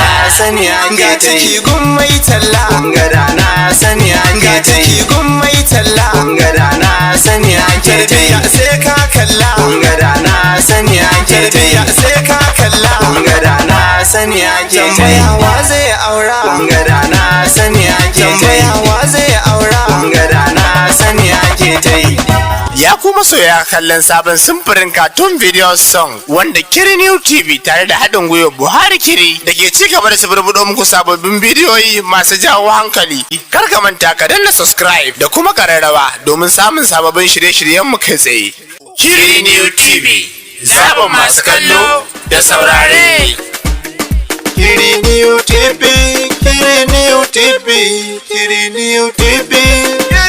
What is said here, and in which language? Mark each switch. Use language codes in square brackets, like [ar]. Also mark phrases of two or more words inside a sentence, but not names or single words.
[ha] Sani an ga ciki gun mai talla, gada na sani an ga ciki gun mai talla, gada na sani an tarbiya sai ka kalla, gada na sani an tarbiya sai ka kalla, gada na sani an tambayawa zai aura, gada na sani an tambayawa zai aura, gada na sani ake ta yi. Ya kuma soya kallon sabon simfirin [en] cartoon video song [ha] wanda Kiri New TV tare da haɗin gwiwa Buhari Kiri da ke ci gaba da suburbuɗo muku sababbin bidiyoyi masu jawo hankali. Kar ka manta ka danna subscribe da kuma ƙararrawa domin samun sababbin shirye-shiryen mu kai tsaye. Kiri New TV, zaɓin masu kallo da saurare. Kiri New TV, Kiri New TV, Kiri New TV.